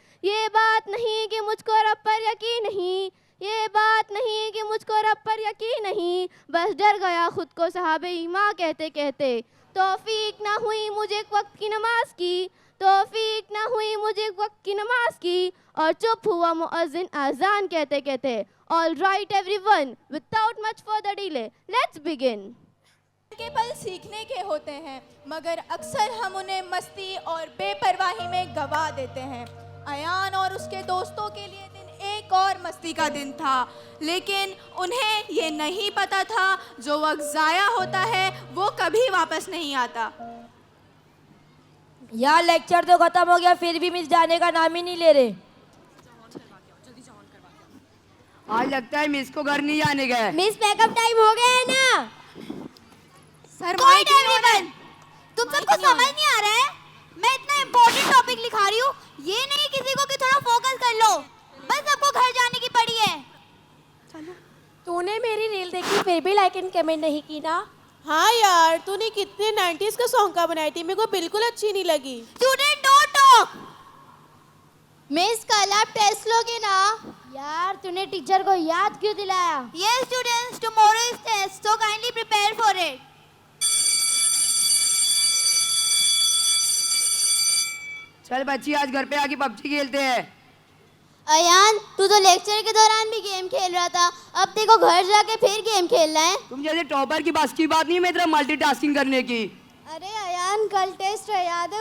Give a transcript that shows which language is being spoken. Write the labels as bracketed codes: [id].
[hi] ये बात नहीं कि मुझको रब पर यकीन नहीं, ये बात नहीं कि मुझको रब पर यकीन नहीं, बस डर गया खुद को साहबे ईमान कहते कहते. तौफीक ना हुई मुझे वक्त की नमाज की, तौफीक ना हुई मुझे वक्त की नमाज की, और चुप हुआ मुअज्जिन आज़ान कहते कहते. [en] All right everyone, without much further delay, let's begin. [hi] के पल सीखने के होते हैं, मगर अक्सर हम उन्हें मस्ती और बेपरवाही में गवा देते हैं. अयान और उसके दोस्तों के लिए दिन एक और मस्ती का दिन था, लेकिन उन्हें ये नहीं पता था जो वक्त ज़ाया होता है वो कभी वापस नहीं आता. यार लेक्चर तो खत्म हो गया, फिर भी मिस जाने का नाम ही नहीं ले रहे. आज लगता है मिस को घर नहीं जाने गए. मिस पैकअप टाइम हो गया है ना. सर तुम सबको समझ नहीं आ रहा है? मैं इतना इम्पोर्टेंट टॉपिक लिखा रही हूँ, ये नहीं किसी को कि थोड़ा फोकस कर लो. बस सबको घर जाने की पड़ी है. तूने मेरी रील देखी फिर भी लाइक एंड कमेंट नहीं की ना. हाँ यार, तूने कितने 90s का सॉन्ग का बनाई थी, मेरे को बिल्कुल अच्छी नहीं लगी. [en] Student don't talk. [hi] Miss call आप टेस्ट लोगे ना? यार तूने टीचर को याद क्यों दिलाया? [en] Yes students, tomorrow is test, so kindly prepare for it. [hi] चल बच्ची आज घर पे आके पबजी खेलते हैं. अयान, तू तो लेक्चर के दौरान भी गेम खेल रहा था, अब देखो घर जाके फिर गेम खेलना है. तुम जैसे टॉपर की बस की बात नहीं है मेरी तरफ मल्टीटास्किंग करने की. अरे अयान कल टेस्ट है, याद है?